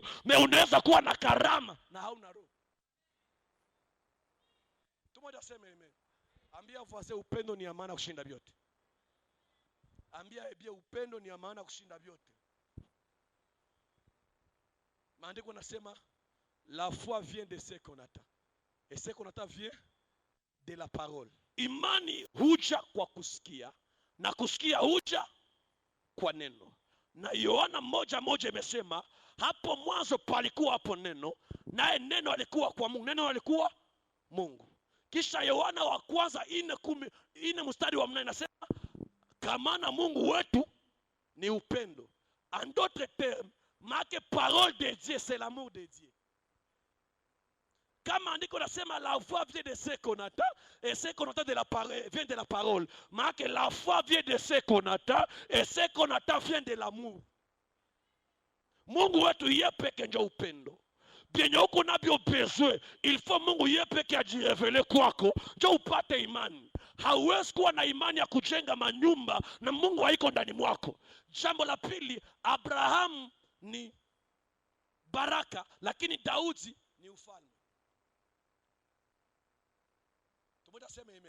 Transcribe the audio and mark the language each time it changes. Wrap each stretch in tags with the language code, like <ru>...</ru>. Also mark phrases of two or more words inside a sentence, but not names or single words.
<sw>Unaweza kuwa na karama na hauna Roho. Tumoja sema amen. Ambia ufase upendo ni amana kushinda vyote. Ambia ebia upendo ni amana kushinda vyote. Maandiko nasema</sw> <fr>la foi vient de ce qu'on attend. Et ce qu'on attend vient de la parole.</fr> <sw>Imani huja kwa kusikia, na kusikia huja kwa neno. Na Yohana 1:1 imesema hapo mwanzo palikuwa hapo neno, naye neno alikuwa kwa Mungu, neno alikuwa Mungu. Kisha Yohana wa kwanza 4:4 inasema kama Mungu wetu ni upendo.</sw> <fr>En d'autres termes, marque parole de Dieu, c'est l'amour de Dieu.</fr> <sw>Kama andiko nasema</sw> <fr>la foi vient de ce qu'on attend, et ce qu'on attend vient de la parole. Marque la foi vient de ce qu'on attend, et ce qu'on attend vient de l'amour.</fr> <sw>Mungu wetu yeye peke ndio upendo. Bien uko nabyo besoin,</sw> <fr>il faut</fr> <sw>Mungu yeye peke ajirevele kwako ndio upate imani. Hauwezi kuwa na imani ya kujenga manyumba na Mungu haiko ndani mwako. Jambo la pili, Abraham ni baraka, lakini Daudi ni ufalme. Tumoja sema amen.</sw>